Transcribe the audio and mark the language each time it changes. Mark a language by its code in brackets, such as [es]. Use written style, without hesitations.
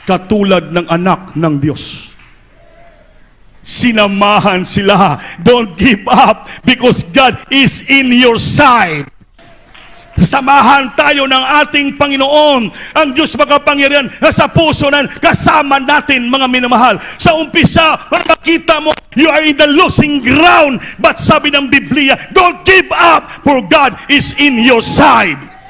[tl] Katulad ng anak ng Diyos. Sinamahan sila. [en] Don't give up, because God is in your side. [tl] Samahan tayo ng ating Panginoon, ang Diyos makapangyarihan, na sa puso nan kasama natin, mga minamahal. Sa umpisa, makikita mo, [en] you are in the losing ground. But [tl] sabi ng Biblia, [en] don't give up, for God is in your side.